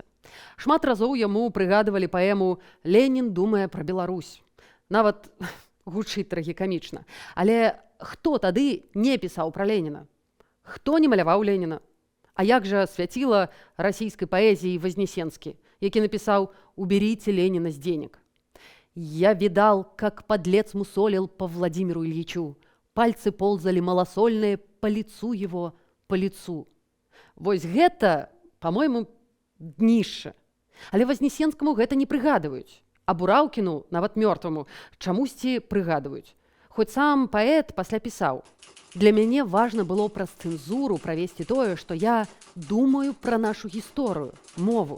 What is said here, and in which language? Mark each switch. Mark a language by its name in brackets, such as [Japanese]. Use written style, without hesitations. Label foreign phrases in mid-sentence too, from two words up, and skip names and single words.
[Belarusian] Шмат разоў яму прыгадывалі паэму «Ленін думае пра Беларусь». Нават гучыць трагікамічна. Але хто тады не пісаў пра Леніна? Хто не маляваў Леніна? А як жа свяціла расійскай паэзіі Вознесенскі, які напісаў [Russian] «Уберите Ленина с денег». «Я видал, как подлец мусолил по Владимиру Ильичу. Пальцы ползали малосольные по лицу его, по лицу». [Belarusian] Вось гэта, по-мойму, днішча. Але Вознесенскаму гэта не прыгадваюць. А Бураўкіну, нават мёртваму, чамусьці прыгадваюць. Хоць сам паэт пасля пісаў: «Для мяне важна было праз цэнзуру правесці тое, што я думаю пра нашу гісторыю, мову.